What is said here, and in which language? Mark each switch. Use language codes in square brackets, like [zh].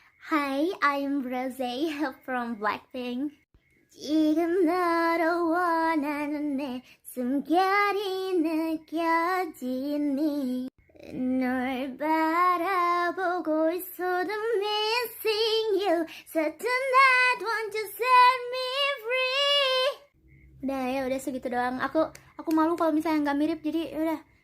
[en] Hi, I'm Rose from Blackpink. [ko] 지금 너를 원하는 내 숨결이 느껴지니. 널 바라보고 있어도 [en] missing you. So tonight won't you set me free. [id] Udah ya, udah segitu doang. Aku malu kalau misalnya nggak mirip, jadi yaudah.